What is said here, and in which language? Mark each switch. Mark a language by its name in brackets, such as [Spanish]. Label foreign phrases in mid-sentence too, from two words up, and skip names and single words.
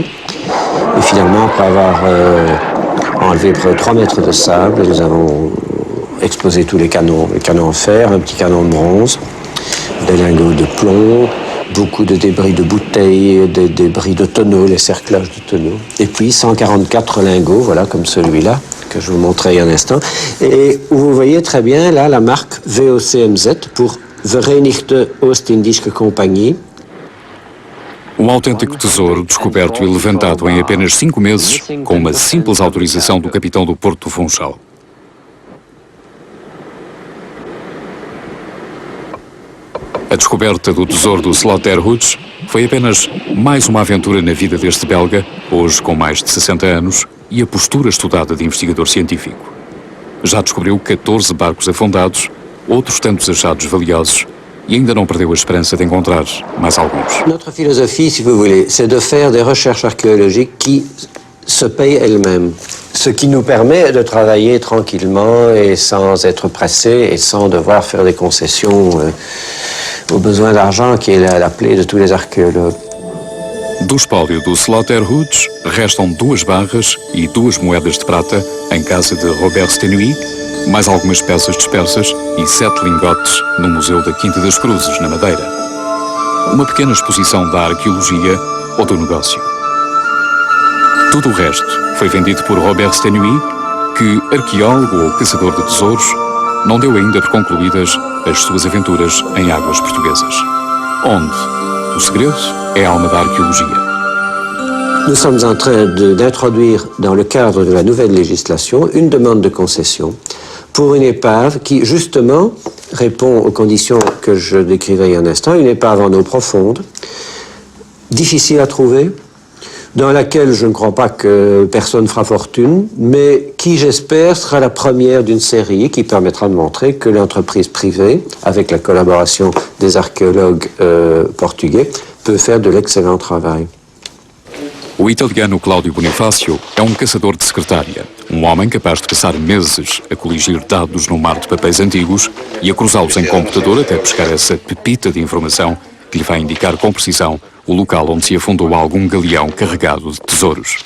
[French] Et finalement, après avoir enlevé près de 3 mètres de sable, nous avons exposé tous les canons en fer, un petit canon de bronze, des lingots de plomb, beaucoup de débris de bouteilles, des débris de tonneaux, les cerclages de tonneaux. Et puis 144 lingots, voilà, comme celui-là, que je vous montrais il y a un instant. Et vous voyez très bien, là, la marque VOCMZ pour Verenigde Oost-Indische Compagnie. [Portuguese] Autêntico tesouro descoberto e levantado em apenas 5 meses, com uma simples autorização do capitão do Porto do Funchal. A descoberta do tesouro do Slaughter Hoods foi apenas mais uma aventura na vida deste belga, hoje com mais de 60 anos, e a postura estudada de investigador científico. Já descobriu 14 barcos afundados, outros tantos achados valiosos, e ainda não perdeu a esperança de encontrar mais alguns. [French] Notre philosophie, si vous voulez, c'est de faire des recherches archéologiques qui se payent elles-mêmes. Ce qui nous permet de travailler tranquillement et sans être pressé et sans devoir faire des concessions au besoin d'argent qui est la plaie de tous les archéologues. [Portuguese] Do espólio do Slaughter Hoods restam 2 barras e 2 moedas de prata em casa de Robert Stenuy, mais algumas peças dispersas e 7 lingotes no Museu da Quinta das Cruzes, na Madeira. Uma pequena exposição da arqueologia ou do negócio. Tudo o resto foi vendido por Robert Stenuy, que, arqueólogo ou caçador de tesouros, não deu ainda por concluídas as suas aventuras em águas portuguesas. Onde o segredo é a alma da arqueologia. [French] Nous sommes en train d'introduire dans le cadre de la nouvelle législation une demande de concession pour une épave qui, justement, répond aux conditions que je décrivais il y a un instant, une épave en eau profonde, difficile à trouver, dans laquelle je ne crois pas que personne fera fortune, mais qui, j'espère, sera la première d'une série qui permettra de montrer que l'entreprise privée, avec la collaboration des archéologues portugais, peut faire de l'excellent travail. [Portuguese] O italiano Cláudio Bonifácio é um caçador de secretária, um homem capaz de passar meses a coligir dados no mar de papéis antigos e a cruzá-los em computador até pescar essa pepita de informação que lhe vai indicar com precisão o local onde se afundou algum galeão carregado de tesouros.